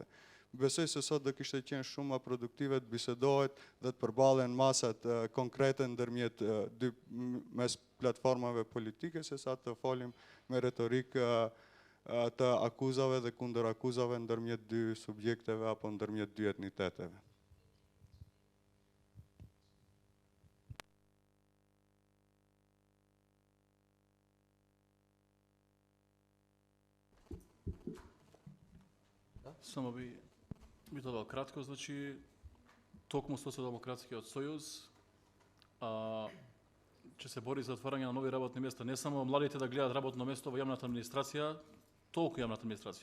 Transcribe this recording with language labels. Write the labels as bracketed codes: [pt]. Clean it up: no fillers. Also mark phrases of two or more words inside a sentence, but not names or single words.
[sq] Besoj se sot do kishte qenë shumë më produktive të bisedohet dhe të përballen masat konkrete ndërmjet mes platformave politike, se sa të folim me retorikë të akuzave dhe kundër akuzave ndërmjet dy subjekteve apo ndërmjet dy etniteteve. [mk] Само би тоа кратко, значи токму Социјалдемократскиот сојуз ќе се бори за отварање на нови работни места, не само младите да гледат работно место во јавната администрација, толку јавната администрација.